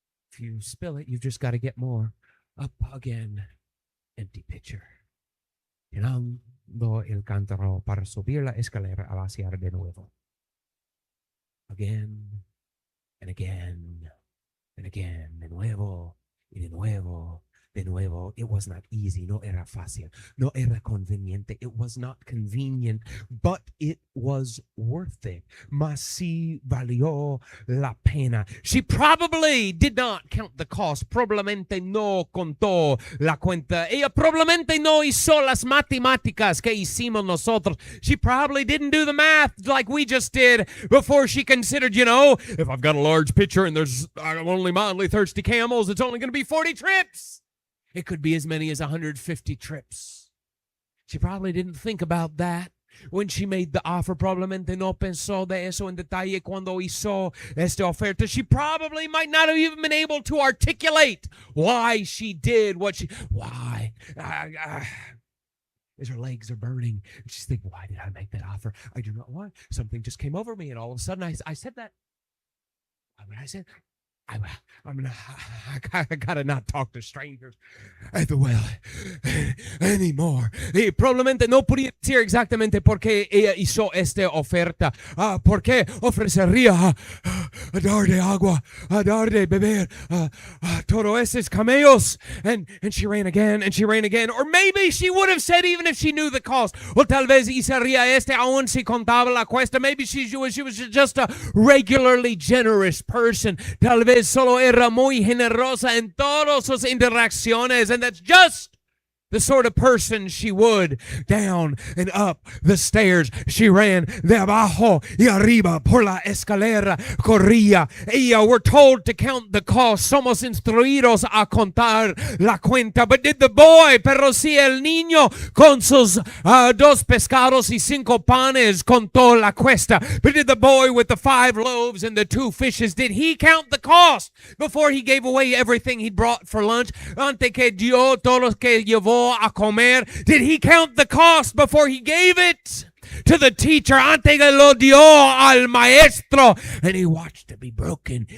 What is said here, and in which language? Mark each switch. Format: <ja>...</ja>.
<en>If you spill it, you've just got to get more. Up again, empty pitcher.</en> <es>Llenando el cántaro para subir la escalera a vaciar de nuevo.</es> <en>Again, and again, and again,</en> <es>de nuevo, y de nuevo, de nuevo.</es> <en>It was not easy,</en> <es>no era fácil, no era conveniente.</es> <en>It was not convenient, but it was worth it.</en> <es>Mas sí valió la pena.</es> <en>She probably did not count the cost.</en> <es>Probablemente no contó la cuenta. Ella probablemente no hizo las matemáticas que hicimos nosotros.</es> <en>She probably didn't do the math like we just did before she considered, if I've got a large pitcher and there's only mildly thirsty camels, it's only going to be 40 trips. It could be as many as 150 trips. She probably didn't think about that when she made the offer.</en> <es>Probablemente no pensó de eso en detalle cuando hizo esta oferta.</es> <en>She probably might not have even been able to articulate why she did what she, why? As her legs are burning. She's thinking, why did I make that offer? I do not want. Something just came over me, and all of a sudden I said that. When I said, I gotta not talk to strangers at the well anymore.</en> <es>Y probablemente no podía decir exactamente por qué ella hizo esta oferta. ¿Por qué ofrecería a dar de agua, a dar de beber a todos esos camellos?</es> <en>And she ran again, and she ran again. Or maybe she would have said, even if she knew the cost.</en> <es>O tal vez hicería aún si contaba la cuesta.</es> <en>Maybe she was just a regularly generous person.</en> <es>Tal vez solo era muy generosa en todas sus interacciones,</es> <en>and that's just the sort of person she would. Down and up the stairs she ran,</en> <es>de abajo y arriba por la escalera corría.</es> <en>Ella, we're told to count the cost.</en> <es>Somos instruidos a contar la cuenta.</es> <en>But did the boy,</en> <es>pero si el niño con sus 2 pescados y 5 panes contó la cuesta?</es> <en>But did the boy with the 5 loaves and the 2 fishes, did he count the cost before he gave away everything he brought for lunch?</en> <es>Ante que dio todo lo que llevó a comer,</es> <en>did he count the cost before he gave it to the teacher?</en> <es>Ante que lo dio al maestro,</es> <en>and he watched it be broken.</en>